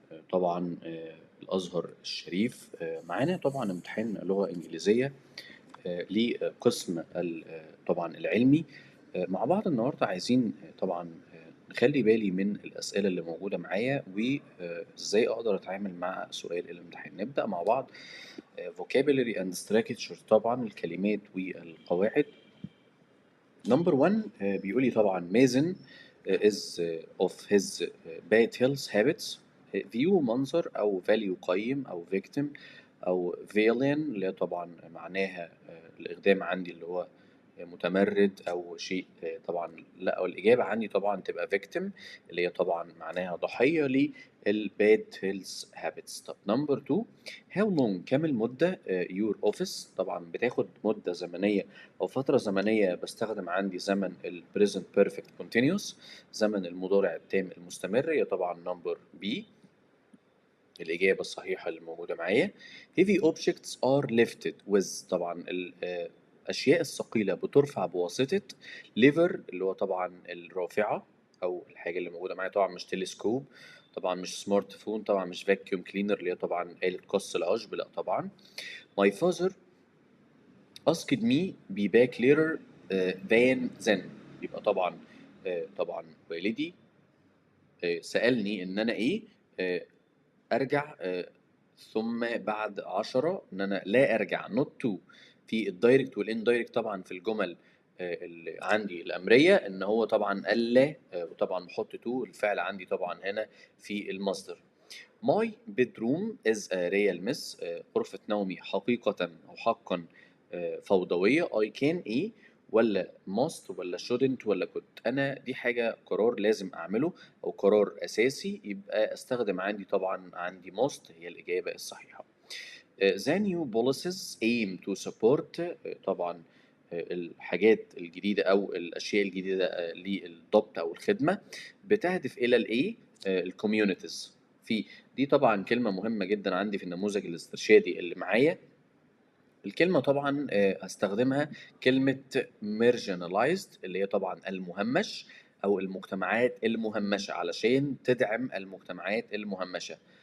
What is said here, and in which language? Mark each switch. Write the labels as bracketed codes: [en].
[ar] طبعا الأزهر الشريف. معانا طبعا امتحان لغة إنجليزية لقسم طبعا العلمي. مع بعض النهاردة عايزين طبعا نخلي بالي من الأسئلة اللي موجودة معايا وإزاي أقدر أتعامل مع سؤال الامتحان. نبدأ مع بعض. [en] vocabulary and structure، [ar] طبعا الكلمات والقواعد. نمبر 1 بيقول لي طبعا [en] مازن is of his bad health habits. [ar] view منظر أو value قيم أو victim أو villain اللي هي طبعا معناها الإقدام عندي اللي هو متمرد أو شيء. طبعا لا، أو الإجابة عندي طبعا تبقى victim اللي هي طبعا معناها ضحية للباد [en] health habits. [ar] طب نمبر 2، [en] how long [ar] كام المدة [en] your office. [ar] طبعا بتاخد مدة زمنية أو فترة زمنية. بستخدم عندي زمن ال present perfect continuous، زمن المضارع التام المستمر. هي طبعا نمبر بي الإجابة الصحيحة اللي موجودة معايا. [en] heavy objects are lifted with. [ar] طبعا الأشياء الثقيلة بترفع بواسطة lever اللي هو طبعا الرافعة أو الحاجة اللي موجودة معايا. طبعا مش تلسكوب، طبعا مش سمارت فون، طبعا مش فاكيوم كلينر اللي هي طبعا آلة قص العشب، لا طبعا. [en] my father asked me be back later than then. [ar] يبقى طبعا طبعا والدي سألني إن أنا إيه أرجع ثم بعد 10 إن أنا لا أرجع [en] not to [ar] في الدايركت والاندايركت. طبعا في الجمل اللي عندي الأمرية إن هو طبعا ألا وطبعا بحط to الفعل عندي طبعا هنا في المصدر. [en] My bedroom is a real mess. [ar] غرفة نومي حقيقة أو حقا فوضوية. [en] I can [ar] إيه ولا [en] must ولا shouldn't ولا could. [ar] أنا دي حاجة قرار لازم أعمله أو قرار أساسي، يبقى أستخدم عندي طبعا عندي must هي الإجابة الصحيحة. [en] The new policies aim to support. [ar] طبعا الحاجات الجديدة أو الأشياء الجديدة للضبط أو الخدمة بتهدف إلى الإيه؟ الكوميونيتيز. في دي طبعا كلمة مهمة جدا عندي في النموذج الاسترشادي اللي معايا. الكلمة طبعا هستخدمها كلمة marginalized اللي هي طبعا المهمش أو المجتمعات المهمشة علشان تدعم المجتمعات المهمشة.